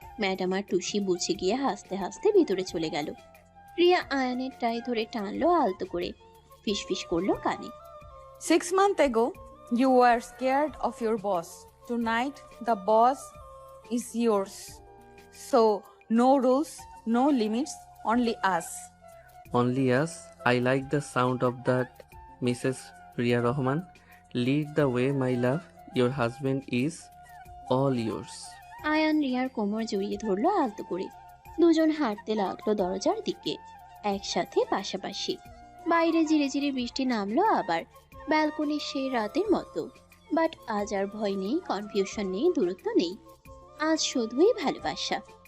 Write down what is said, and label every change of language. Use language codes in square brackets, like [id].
[bn] Madam আর টুসি বুঝে গিয়ে হাসতে হাসতে ভিতরে চলে গেল। প্রিয়া আয়নের টাই ধরে টানলো আলতো করে, ফিসফিস করলো কানে। [en] 6 months ago, you were scared of your boss. Tonight, the boss is yours. So, no rules, no limits, only us. Only us. I like the sound of that, Mrs. Ria Rahman. Lead the way, my love. Your husband is all yours. [bn] Ayaan রিয়ার কোমর জড়িয়ে ধরলো আলতো করে। দুজন হাঁটতে লাগলো দরজার দিকে, একসাথে পাশাপাশি। বাইরে ধীরে ধীরে বৃষ্টি নামলো আবার, ব্যালকনির সেই রাতের মতো। বাট আজ আর ভয় নেই, কনফিউশন নেই, দূরত্ব নেই। আজ শুধুই ভালোবাসা।